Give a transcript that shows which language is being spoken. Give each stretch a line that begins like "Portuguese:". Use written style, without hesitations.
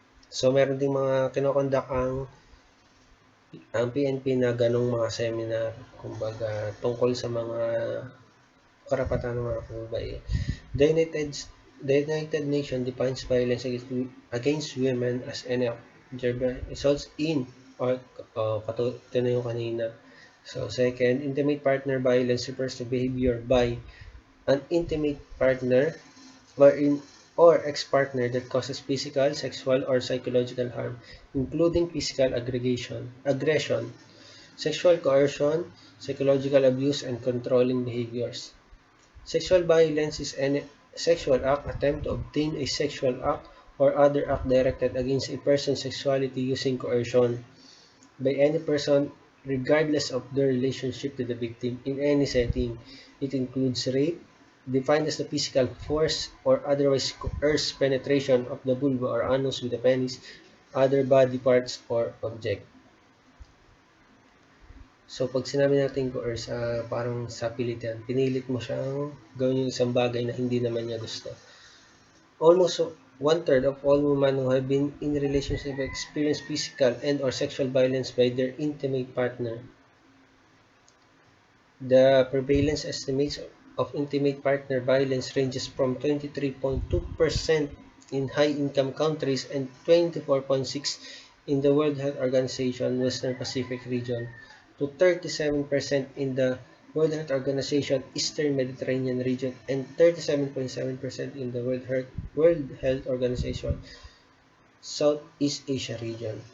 Filipino: So, meron ding mga kinokondak ang PNP na ganong mga seminar, kumbaga, tungkol sa mga karapatan ng mga babae.
English: The United Nations defines violence against women as any results in or
Filipino: katulad yung kanina.
English: So, second, intimate partner violence refers to behavior by an intimate partner or ex-partner that causes physical, sexual, or psychological harm, including physical aggression, sexual coercion, psychological abuse, and controlling behaviors. Sexual violence is any sexual act, attempt to obtain a sexual act, or other act directed against a person's sexuality using coercion by any person regardless of their relationship to the victim in any setting. It includes rape, defined as the physical force or otherwise coerced penetration of the vulva or anus with a penis, other body parts, or object.
Filipino: So, pag sinabi natin coerce, parang sa pilitan, pinilit mo siyang gawin yung isang bagay na hindi naman niya gusto.
English: Almost one-third of all women who have been in a relationship experience physical and or sexual violence by their intimate partner. The prevalence estimates of intimate partner violence ranges from 23.2% in high-income countries and 24.6% in the World Health Organization Western Pacific region to 37% in the World Health Organization Eastern Mediterranean region and 37.7% in the World Health Organization Southeast Asia region.